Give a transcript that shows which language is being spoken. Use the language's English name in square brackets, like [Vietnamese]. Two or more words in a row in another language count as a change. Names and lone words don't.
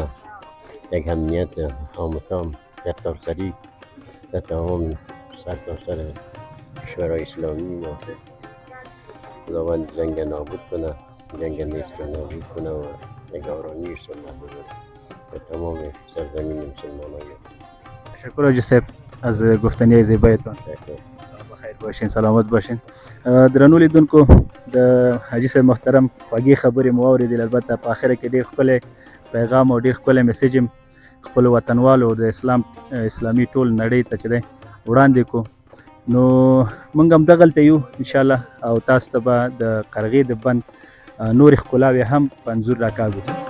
[Persian] یک امنیت تام سرتاسری در تمام سرتاسر کشورهای اسلامی ما. خداوند جنگ نابود کنه، جنگ نیست را نابود کنه و نگارانی سنت بزرگ به تمام سرزمین مسلمانان. تشکر حاجی صاحب از گفتنی زیبایتان. بخیر باشین، سلامت باشین. [Pashto] درنو لیدونکو، د حاجي صاحب محترم خوږې خبرې مو واورېدل. البته په اخره کې ډېر ښکلی پیغام او ډېر ښکلی میسیج هم خپلو وطنوالو د اسلامي ټول نړۍ ته چې دی وړاندې کړو. نو موږ هم دغلته یو انشاءالله، او تاسو ته به د قرغې د بند نورې ښکلاوې هم په انځور راکاږو.